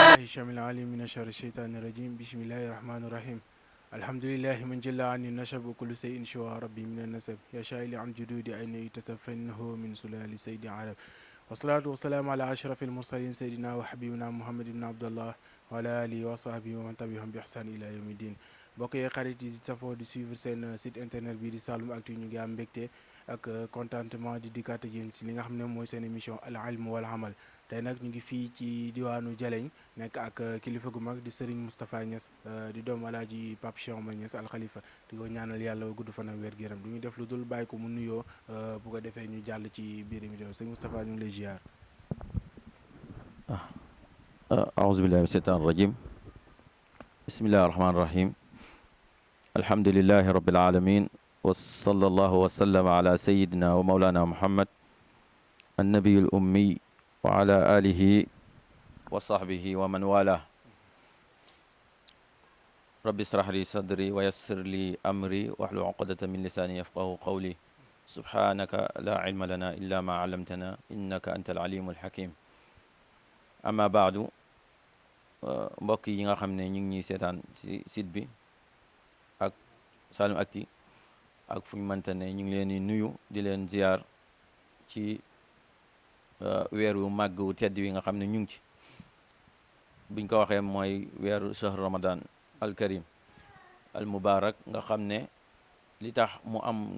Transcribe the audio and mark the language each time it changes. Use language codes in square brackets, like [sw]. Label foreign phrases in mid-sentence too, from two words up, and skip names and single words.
[ar] الشامل العليم من شر الشيطان الرجيم بسم الله الرحمن الرحيم الحمد لله من جل عن النشب وكل شيء شوى ربي من النسب يا شائل عن جدود أين يتسب فإنه من سلال سيد عرب والصلاة والسلام على أشرف المرسلين سيدنا وحبيبنا محمد بن عبد الله وعلى آله وصحبه ومن تبعهم بإحسان إلى يوم الدين [wo] mbokk yi xarit yi safoo di suivre seen site internet bi di Saloum Actu ñu ngi am mbégte ak contentement di dikkaat ak yéen ci li nga xam ne mooy seen émission al ilm wal amal tey nag ñu ngi fii ci diwaanu Jaleñ nekk ak kilifa gu mag di Serigne Moustapha Niass di doomu alaaji Pape Cheikh Oumar Niass al Khalifa di ko ñaanal yàlla gudd fan ak wér gu yaram du ñu def lu dul bàyyi ko mu nuyoo bu ko defee ñu jàll ci biir émission Serigne Moustapha ñu ngi lay ziar. [ar] أعوذ بالله من الشيطان الرجيم بسم الله الرحمن الرحيم الحمد لله رب العالمين وصلى الله وسلم على سيدنا ومولانا محمد النبي الأمي وعلى آله وصحبه ومن والاه رب اشرح لي صدري ويسر لي أمري واحلل عقدة من لساني يفقهوا قولي سبحانك لا علم لنا إلا ما علمتنا إنك أنت العليم الحكيم أما بعد [wo] mbokk yi nga xam ne ñu ngi ñuy seetaan ci site bi ak Saloum Actu ak fu ñu mënta ne ñu ngi leen di nuyu di leen ziar ci weeru màgg wu tedd wi nga xam ne ñu ngi ci biñ ko waxee mooy weeru [ar] شهر رمضان الكريم المبارك [wo] nga xam ne li tax mu am